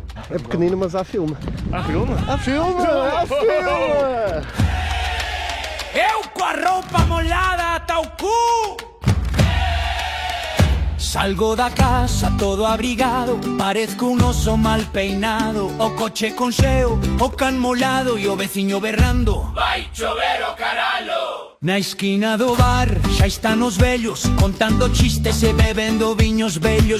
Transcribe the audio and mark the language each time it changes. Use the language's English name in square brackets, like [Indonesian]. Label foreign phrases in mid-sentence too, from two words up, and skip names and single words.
[Portuguese] É pequenino, mas há filme. Há filme? Há filme! Há filme! Eu com a roupa molhada ata o cu. [Spanish] Salgo da casa todo abrigado, parezco un oso mal peinado. [Galician] O coche con xeo, o can molado e o veciño berrando: vai chover o caralho. Na esquina do bar xa están os vellos, contando chistes e bebendo viños vellos.